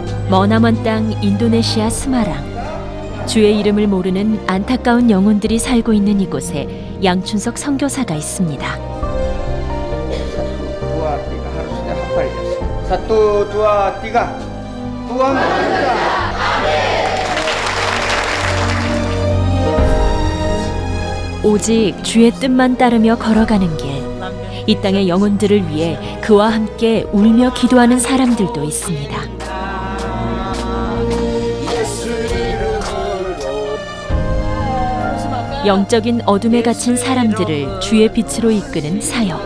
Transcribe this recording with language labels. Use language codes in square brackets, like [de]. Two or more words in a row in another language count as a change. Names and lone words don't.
[ko] 머나먼 땅 인도네시아 스마랑. 주의 이름을 모르는 안타까운 영혼들이 살고 있는 이곳에 양춘석 선교사가 있습니다. [id] Satu, dua, tiga. Tuhan [ko] 오직 주의 뜻만 따르며 걸어가는 길. 이 땅의 영혼들을 위해 그와 함께 울며 기도하는 사람들도 있습니다. 영적인 어둠에 갇힌 사람들을 주의 빛으로 이끄는 사역.